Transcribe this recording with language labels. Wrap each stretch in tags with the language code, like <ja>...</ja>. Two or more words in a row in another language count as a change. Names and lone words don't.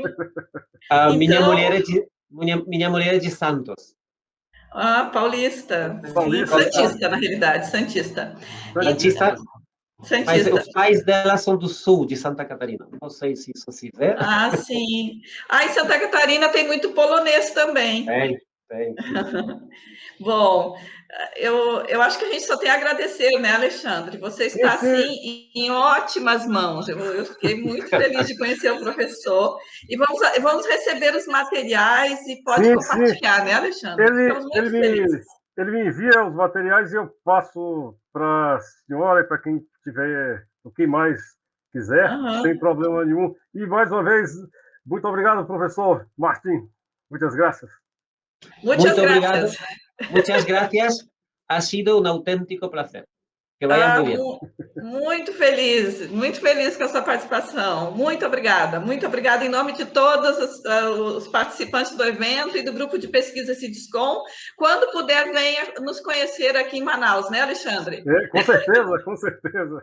<pt>A minha mulher é de Santos. Ah, paulista. Santista, na realidade, Santista. Santista, Santista. Mas os pais dela são do sul, de Santa Catarina. Não sei se isso se vê. Ah, sim. Ah, em Santa Catarina tem muito polonês também.</pt> <en>Thank you.</en> <pt>Bom, eu acho que a gente só tem a agradecer, né, Alexandre? Você está, assim, em ótimas mãos. Eu fiquei muito feliz de conhecer o professor. E vamos receber os materiais e pode compartilhar, né, Alexandre? Ficamos muito felizes. Ele me envia os materiais e eu passo para a senhora e para quem tiver, o que mais quiser, sem problema nenhum. E, mais uma vez, muito obrigado, professor Martim. Muitas graças.</pt> <es>Muchas gracias. Muchas gracias. Ha sido un auténtico placer. Que vaya muy bien.</es> <pt>Muito feliz com a sua participação. Muito obrigada em nome de todos os participantes do evento e do grupo de pesquisa Cidiscom. Quando puder, venha nos conhecer aqui em Manaus, né, Alexandre? Com certeza, com certeza.</pt>